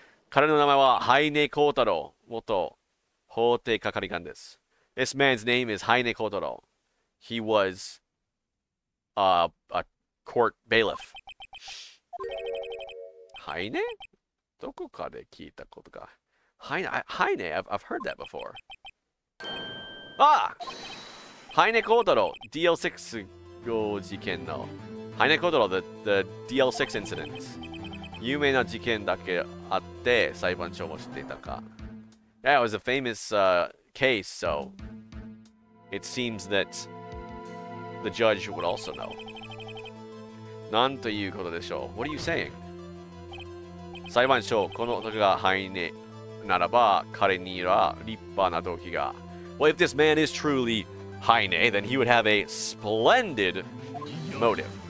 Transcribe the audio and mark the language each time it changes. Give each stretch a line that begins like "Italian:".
Japanese: 彼の名前はハイネコウタロウ、元法廷係官です。
English: This man's name is Haine Kotaro. He was a court bailiff. Haine?
Japanese: どこかで聞いたことが。
English: Haine, I've heard that before. Ah!
Japanese: Haine Kotaro, DL6 事件の。
English: Haine Kotaro, the DL6 incidents.
Japanese: 有名な事件だけあって裁判所も知っていたか。
English: Yeah, it was a famous case, so it seems that the judge would also know.
Japanese: なんということでしょう
English: What are you saying?
Japanese: 裁判所、この男がハイネならば彼には立派な動機が。
English: Well, if this man is truly Haine, then he would have a splendid motive.